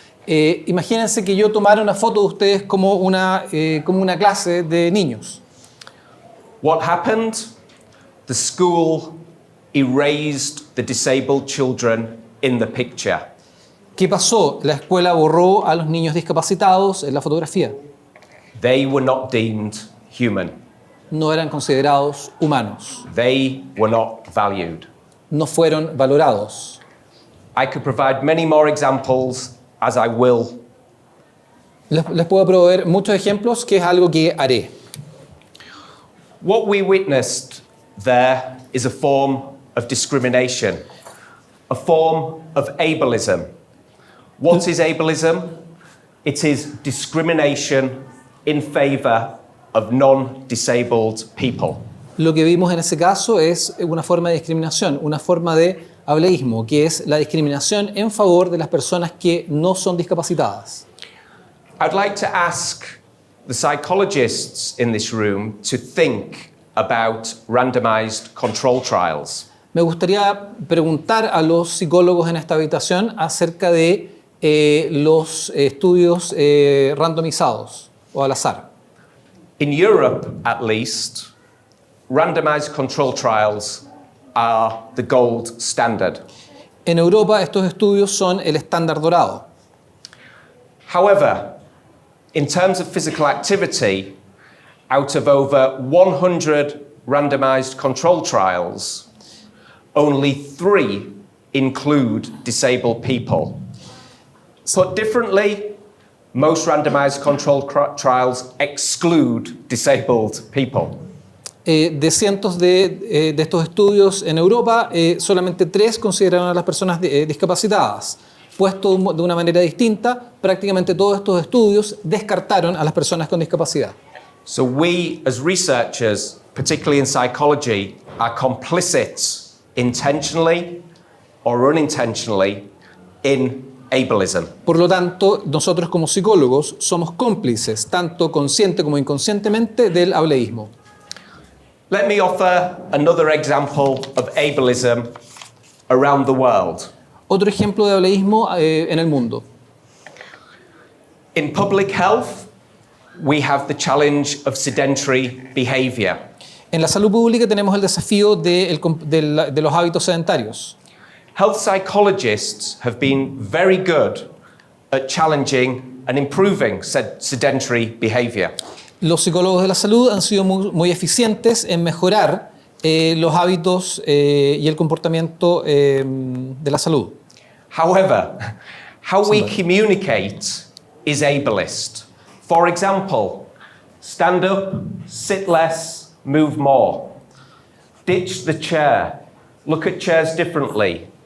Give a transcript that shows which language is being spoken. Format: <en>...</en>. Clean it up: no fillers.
<es>Imagínense que yo tomara una foto de ustedes como una clase de niños.</es> <en>What happened? The school erased the disabled children in the picture.</en> <es>¿Qué pasó? La escuela borró a los niños discapacitados en la fotografía.</es> <en>They were not deemed human.</en> <es>No eran considerados humanos.</es> <en>They were not valued.</en> <es>No fueron valorados.</es> <en>I could provide many more examples, as I will.</en> <es>Les puedo proveer muchos ejemplos, que es algo que haré.</es> <en>What we witnessed there is a form of discrimination, a form of ableism. What is ableism? It is discrimination in favor of non-disabled people.</en> <es>Lo que vimos en ese caso es una forma de discriminación, una forma de ableísmo, que es la discriminación en favor de las personas que no son discapacitadas.</es> <en>I'd like to ask the psychologists in this room to think about randomized control trials.</en> <es>Me gustaría preguntar a los psicólogos en esta habitación acerca de los estudios randomizados o al azar.</es> <en>In Europe, at least, randomized control trials are the gold standard.</en> <es>En Europa estos estudios son el estándar dorado.</es> <en>However, in terms of physical activity, out of over 100 randomized control trials, only 3 include disabled people. Put differently, most randomized control trials exclude disabled people.</en> <es>De cientos de estos estudios en Europa, solamente 3 consideraron a las personas discapacitadas. Puesto de una manera distinta, prácticamente todos estos estudios descartaron a las personas con discapacidad.</es> <en>So we, as researchers, particularly in psychology, are complicit intentionally or unintentionally in ableism.</en> <es>Por lo tanto, nosotros como psicólogos somos cómplices, tanto consciente como inconscientemente, del ableísmo.</es> <en>Let me offer another example of ableism around the world.</en> <es>Otro ejemplo de ableísmo en el mundo.</es> <en>In public health, we have the challenge of sedentary behavior.</en> <es>En la salud pública tenemos el desafío de los hábitos sedentarios.</es> <en>Health psychologists have been very good at challenging and improving sedentary behavior.</en> <es>Los psicólogos de la salud han sido muy eficientes en mejorar los hábitos y el comportamiento de la salud.</es> <en>However, how we communicate is ableist. For example, stand up, sit less, move more. Ditch the chair. Look at chairs differently.</en>